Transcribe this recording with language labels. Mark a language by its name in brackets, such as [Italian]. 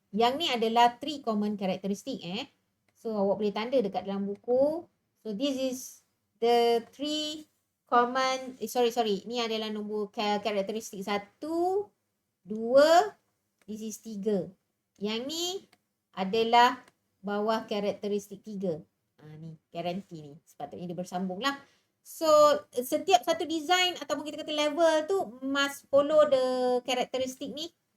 [Malay] Yang ni adalah 3 common characteristic. So, awak boleh tanda dekat dalam buku. [English] So, this is the 3 common, sorry. [Malay] Ni adalah nombor karakteristik 1, 2, [English] this is 3. [Malay] Yang ni adalah bawah karakteristik 3. Ni, guarantee ni. Sepatutnya dia bersambung lah. So, setiap satu design ataupun kita kata level tu [English] must follow the [Malay] karakteristik ni.